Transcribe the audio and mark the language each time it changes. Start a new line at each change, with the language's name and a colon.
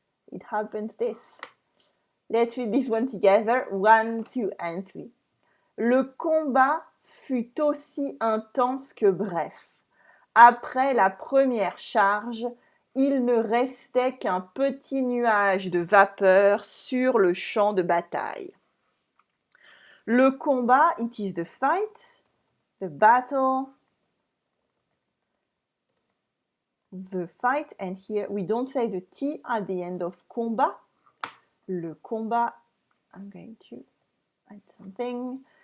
English: It happens this. Let's read this one together. 1, 2, and 3.
French: Le combat fut aussi intense que bref. Après la première charge, il ne restait qu'un petit nuage de vapeur sur le champ de bataille.
English: Le combat, it is the fight, the battle, the fight, and here we don't say the T at the end of combat. Le combat, I'm going to add something.